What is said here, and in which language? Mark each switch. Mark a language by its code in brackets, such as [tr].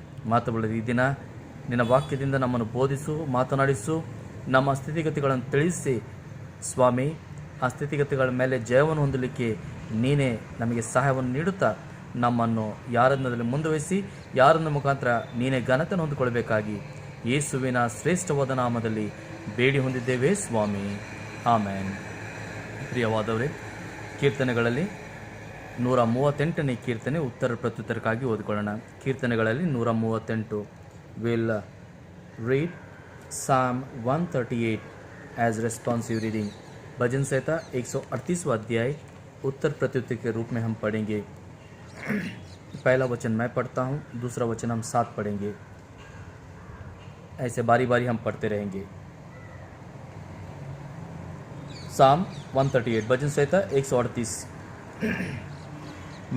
[kn] ಮಾತು ಬರೆದ ಈ ದಿನ ನಿನ್ನ ವಾಕ್ಯದಿಂದ ನಮ್ಮನ್ನು ಬೋಧಿಸು, ಮಾತನಾಡಿಸು, ನಮ್ಮ ಸ್ಥಿತಿಗತಿಗಳನ್ನು ತಿಳಿಸಿ ಸ್ವಾಮಿ, ಆ ಸ್ಥಿತಿಗತಿಗಳ ಮೇಲೆ ಜಯವನ್ನು ಹೊಂದಲಿಕ್ಕೆ ನೀನೇ ನಮಗೆ ಸಹಾಯವನ್ನು ನೀಡುತ್ತಾ ನಮ್ಮನ್ನು ಯಾರನ್ನದಲ್ಲಿ ಮುಂದುವರಿಸಿ ಯಾರನ್ನ ಮುಖಾಂತರ ನೀನೇ ಘನತೆಯನ್ನು ಹೊಂದಿಕೊಳ್ಳಬೇಕಾಗಿ ಯೇಸುವಿನ ಶ್ರೇಷ್ಠವಾದ ನಾಮದಲ್ಲಿ ಬೇಡಿ ಹೊಂದಿದ್ದೇವೆ ಸ್ವಾಮಿ, ಆಮೇನ್. ಪ್ರಿಯವಾದವರೇ, ಕೀರ್ತನೆಗಳಲ್ಲಿ 138ನೇ ಕೀರ್ತನೆ ಉತ್ತರ ಪ್ರತ್ಯುತ್ತರಕ್ಕಾಗಿ ಓದಿಕೊಳ್ಳೋಣ. ಕೀರ್ತನೆಗಳಲ್ಲಿ 138. [en] Will read Psalm 138 as responsive reading. [hi] भजन संहिता 138वां अध्याय उत्तर प्रत्युत्तर के रूप में हम पढ़ेंगे. पहला वचन मैं पढ़ता हूँ, दूसरा वचन हम साथ पढ़ेंगे. ऐसे बारी बारी हम पढ़ते रहेंगे. Psalm 138, भजन संहिता 138.